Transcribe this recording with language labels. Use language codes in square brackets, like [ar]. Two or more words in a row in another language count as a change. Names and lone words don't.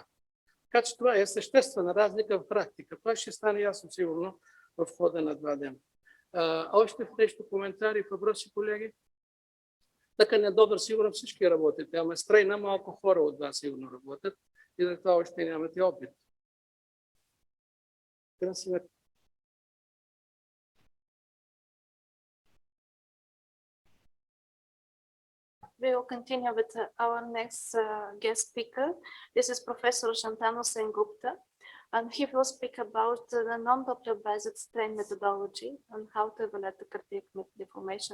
[bg] Така че това е съществена разлика в практика. Това ще стане ясно сигурно в хода на 2 дена. Още в нещо коментари, въпроси, колеги? Тъканен Доплер сигурно всички работят, ама стрейна малко хора от вас сигурно работят и за това още нямате опит. [en] We will continue with our next guest speaker. This is Professor Shantanu Sengupta, and he will speak about the non-Doppler based strain methodology and how to evaluate the cardiac deformation.